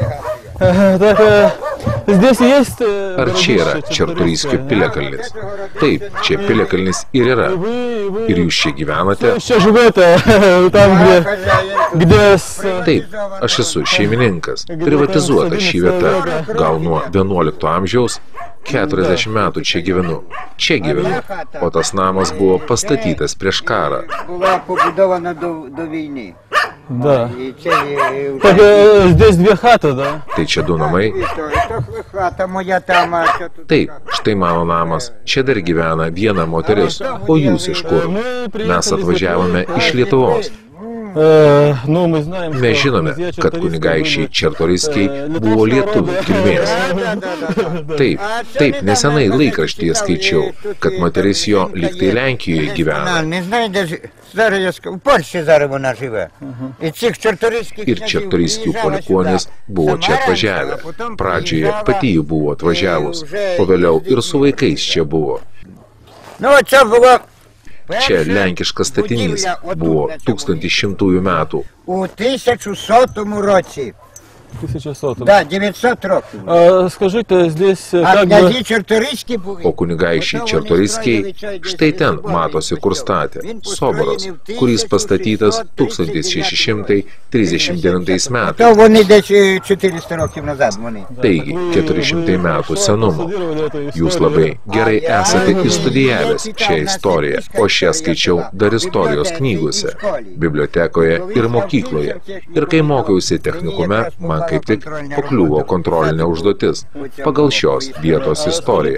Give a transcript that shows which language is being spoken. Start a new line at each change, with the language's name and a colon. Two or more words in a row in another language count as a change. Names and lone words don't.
Russian: Здесь есть...
Lithuanian: Ar čia yra Čartoryskio piliakalnis? Taip, čia piliakalnis ir yra. Ir jūs čia gyvenate?
Russian: Čia живете, там, где...
Lithuanian: Taip, aš esu šeimininkas. Privatizuota ši vieta. Gal nuo 11 amžiaus 40 metų čia gyvenu. Čia gyvenu. O tas namas buvo pastatytas prieš karą.
Russian: Да.
Ukrainian: И це
Russian: Так здесь две хаты, да?
Lithuanian: Tai čia du namai.
Ukrainian: то хата моя там, а що тут?
Lithuanian: Taip, štai mano namas. Čia dar gyvena viena moteris. O jūs iš kur? Mes atvažiavome iš Lietuvos.
Russian: Ну, мы знаем,
Lithuanian: Mes žinome, kad kunigaikščiai Čartoriskiai buvo lietuvių kilmės. Taip, nesenai laikraštyje skaičiau, kad moteris jo lygtai Lenkijoje gyvena.
Ukrainian: Не знаю, де зараз я скажу, в Польщі зараз вона живе. І цих чарторийських
Lithuanian: Ir Čartoriskių palikuonis buvo čia atvažiavę. Pradžioje pati jų buvo atvažiavus, o vėliau ir su vaikais čia buvo.
Ukrainian: Ну, це було
Lithuanian: Čia lenkiškas statinys buvo 1100 metų.
Ukrainian: у 1100 році. 1100. Да, 900 років.
Russian: Скажите, здесь А как бы...
Ukrainian: князі чарторийські були.
Lithuanian: O kunigaikščiai Čartoriskiai štai ten matosi, kur statė Soboras, kuris pastatytas 1639 metais.
Ukrainian: То вони десь 400 років назад вони.
Lithuanian: Taigi, 400 metų senumo. Jūs labai gerai esate įstudijavęs šią istoriją, o šią skaičiau dar istorijos knygose, bibliotekoje ir mokykloje. Ir kai mokiausi technikume, man kaip tik pakliuvo kontrolinė užduotis pagal šios vietos istoriją.